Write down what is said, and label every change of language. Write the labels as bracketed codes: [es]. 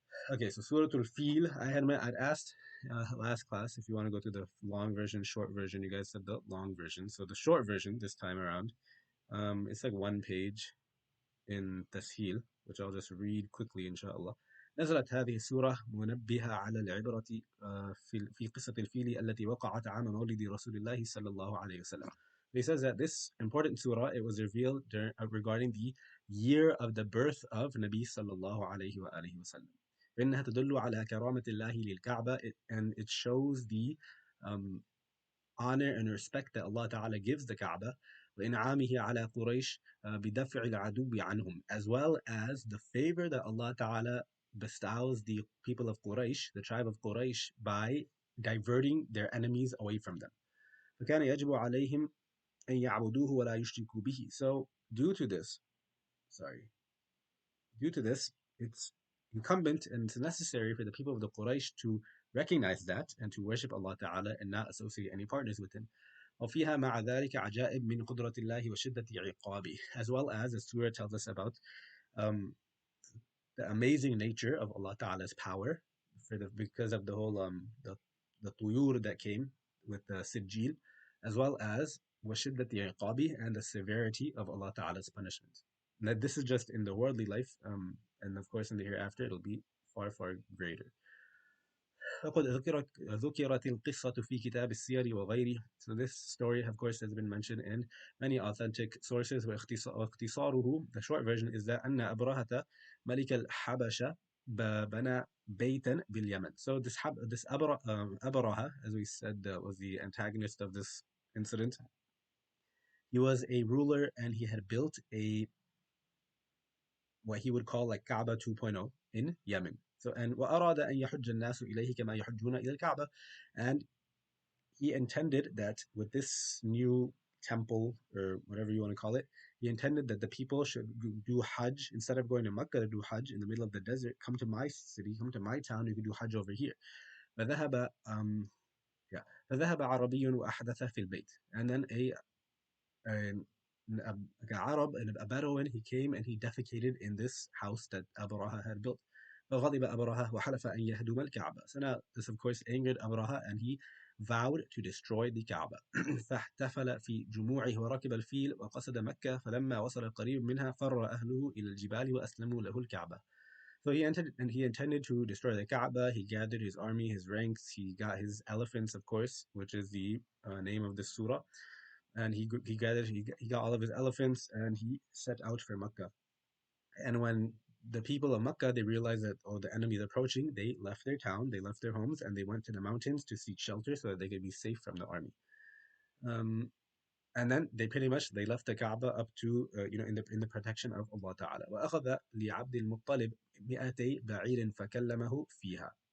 [en] Okay, so Surah al-Fil, I'd asked last class if you want to go to the long version, short version. You guys said the long version. So the short version this time around, it's like one page in تسهيل, which I'll just read quickly إن شاء الله. [ar] نزلت هذه السورة منبهة على العبرة في قصة الفيل التي وقعت عام مولد رسول الله صلى الله عليه وسلم. [en] He says that this important surah, it was revealed regarding the year of the birth of Nabi [ar] صلى الله عليه وآله وسلم. فإنها تدل على كرامة الله للكعبة, [en] and it shows the um, honor and respect that Allah Ta'ala gives the Kaaba, [ar] وإنعامه على قريش بدفع العدو عنهم, [en] as well as the favor that Allah Ta'ala bestows the people of Quraysh, the tribe of Quraysh, by diverting their enemies away from them. [ar] فكان يجب عليهم أن يعبدوه ولا يشركوا به. [en] So due to this, it's incumbent and it's necessary for the people of the Quraysh to recognize that and to worship Allah Ta'ala and not associate any partners with Him. [ar] وفيها مع ذلك عجائب من قدرة الله وشدة عقابه, [en] as well as the surah tells us about um, the amazing nature of Allah Ta'ala's power, because of the whole the tuyur that came with the sijil, as well as [ar] وشدة عقابه, [en] and the severity of Allah Ta'ala's punishment. Now, this is just in the worldly life, and of course in the hereafter it'll be far, far greater. [ar] فقد ذكرت القصة في كتاب السير وغيره. [en] So this story, of course, has been mentioned in many authentic sources. [ar] واختصاره, [en] the short version, is that [ar] أن أبرهة ملك الحبشة بنى بيتا باليمن. [en] So this أبرهة, as we said, was the antagonist of this incident. He was a ruler, and he had built what he would call like Kaaba 2.0 in Yemen. So, and [ar] وأراد أن يحج الناس إليه كما يحجون إلى الكعبة, [en] and he intended that with this new temple, or whatever you want to call it, he intended that the people should do Hajj instead of going to Mecca to do Hajj in the middle of the desert. Come to my city, come to my town. You can do Hajj over here. [ar] فذهب [en] yeah [ar] فذهب عربي وأحدث في البيت, [en] and then an like an Arab and a Bedouin, he came and he defecated in this house that Abraha had built. [ar] فغضب أبرهة وحلف أن يهدم الكعبة. [en] So now this of course angered Abraha, and he vowed to destroy the Kaaba. [ar] فاحتفل في جموعه وركب الفيل وقصد مكة فلما وصل قريب منها فر أهله إلى الجبال وأسلموا له الكعبة. [en] So he intended to destroy the Kaaba. He gathered his army, his ranks. He got his elephants, of course, which is the name of this surah, and he got all of his elephants, and he set out for Mecca. And when the people of Mecca, they realized that, oh, the enemy is approaching, they left their town, they left their homes, and they went to the mountains to seek shelter so that they could be safe from the army. And then they pretty much they left the Kaaba up to in the protection of Allah Ta'ala. [ar] وأخذ لعبد المطلب 200 بعير فكلمه فيها.